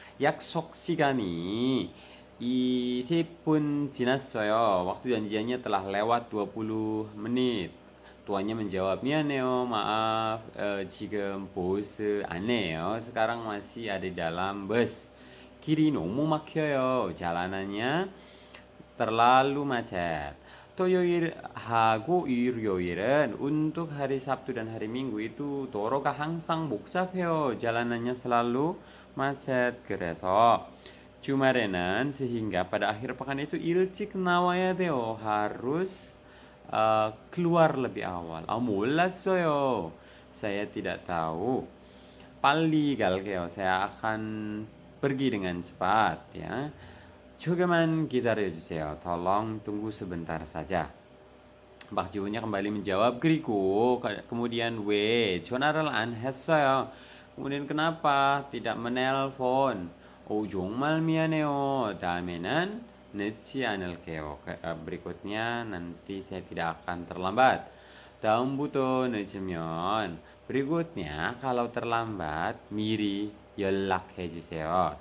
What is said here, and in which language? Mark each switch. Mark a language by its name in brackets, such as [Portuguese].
[Korean] 약속 시간이 20분 지났어요. [Indonesian] Waktu janjiannya telah lewat 20 menit. Tuannya menjawab, [Korean] 미안해요, [Indonesian] maaf, [Korean] 지금 버스 안에요. [Indonesian] Sekarang masih ada di dalam bus. [Korean] 길이 너무 막혀요. [Indonesian] Jalanannya terlalu macet. [Korean] 토요일하고 일요일은 [Indonesian] untuk hari Sabtu dan hari Minggu itu [Korean] 도로가 항상 복잡해요. [Indonesian] jalanannya selalu macet. [Korean] 그래서 주말에는 [Indonesian] sehingga pada akhir pekan itu [Korean] 일찍 나와야 돼요. [Indonesian] harus keluar lebih awal. [Korean] 몰랐어요. [Indonesian] saya tidak tahu. [Korean] 빨리 갈게요. [Indonesian] saya akan pergi dengan cepat ya. [Korean] 조금만 기다려주세요. [Indonesian] tolong tunggu sebentar saja. Pak Jiwonnya kembali menjawab, [Korean] 그리고 [Indonesian] kemudian [Korean] 왜 전화를 안 했어요? [Indonesian] kemudian kenapa tidak menelpon? [Korean] 정말 미안해요. 다음에는 늦지 않을게요. [Indonesian] berikutnya nanti saya tidak akan terlambat. [Korean] 다음부터 늦으면 [Indonesian] berikutnya kalau terlambat [Korean] 미리 연락해 주세요.